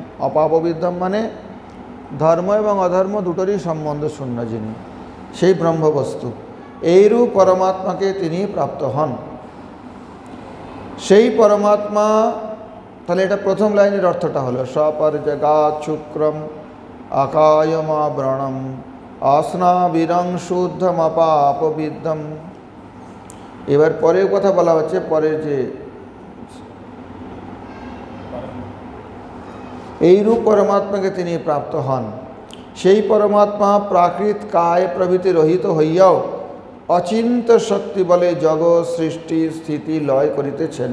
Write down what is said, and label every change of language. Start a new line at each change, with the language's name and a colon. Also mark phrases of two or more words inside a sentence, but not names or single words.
Bangla: অপাপবিদ্ধম মানে ধর্ম এবং অধর্ম দুটোরই সম্বন্ধ শূন্য যিনি, সেই ব্রহ্মবস্তু। এইরূপ পরমাত্মাকে তিনি প্রাপ্ত হন। সেই পরমাত্মা, তাহলে এটা প্রথম লাইনের অর্থটা হলো
Sanskrit: সপর্জগাৎ শুক্রম আকায়মাব্রণম अस्नाबिरं शुद्धम अपापविद्धम।
Bangla: এবার পরের কথা বলা হচ্ছে, পরের যে এইরূপ পরমাত্মাকে তিনি প্রাপ্ত হন। সেই পরমাত্মা প্রাকৃত কায় প্রভৃতি রহিত হইয়াও অচিন্ত শক্তি বলে জগৎ সৃষ্টি স্থিতি লয় করিতেছেন।